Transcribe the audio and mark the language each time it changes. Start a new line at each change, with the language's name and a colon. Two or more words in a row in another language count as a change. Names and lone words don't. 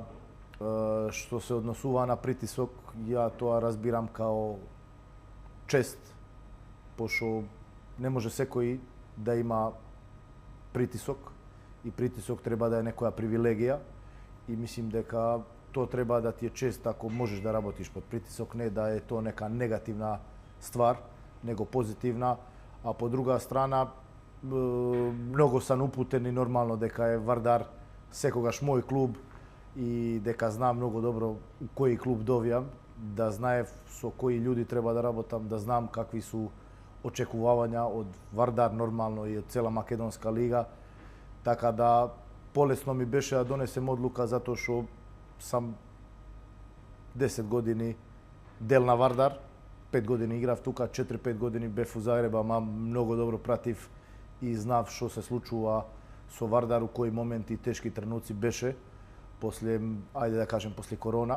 Macedonian: što se odnosuva na pritisok, ja to razbiram kao čest, pošto ne može sekoj da ima pritisok i pritisok treba da je nekoja privilegija i mislim дека to treba da ti je čest ako možeš da работиш pod pritisok, ne da je to neka negativna stvar, nego pozitivna, a po druga strana mnogo sam uputen i normalno дека je Vardar sekogaš moj klub i дека znam mnogo dobro u koji klub dovijam, da знаев со кои ljudi treba da работам, да знам какви su očekivanja od Vardar normalno i od cela Makedonska liga. Така да полесно ми беше да донесем одлука затоа што сам 10 години дел на Вардар, 5 години играв тука, 4-5 години бев у Загреб, ама многу добро пратив и знав што се случува со Вардар, у кои моменти тешки тренуци беше после, ајде да кажем, после корона.